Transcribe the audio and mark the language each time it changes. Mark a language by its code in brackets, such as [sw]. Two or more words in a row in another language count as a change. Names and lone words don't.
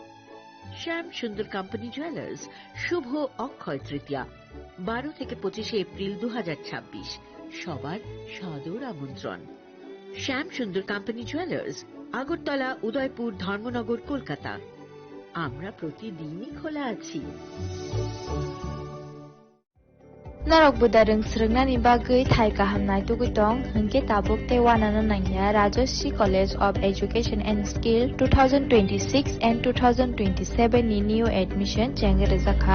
[bn] শ্যাম সুন্দর কোম্পানি জুয়েলার্স শুভ অক্ষয় তৃতীয়া 12 থেকে 25 এপ্রিল 2026। সবার সাদর আমন্ত্রণ। শ্যাম সুন্দর কোম্পানি জুয়েলার্স, আগরতলা, উদয়পুর, ধর্মনগর, কলকাতা। আমরা প্রতিদিনই খোলা আছি। [trp] Narok budarung srungnani bagui thai kahamnai tugutong hingke tabuk tewanana nangya Rajashri College of Education and Skill 2026 and 2027 ni [en] new admission [trp] jangere zakha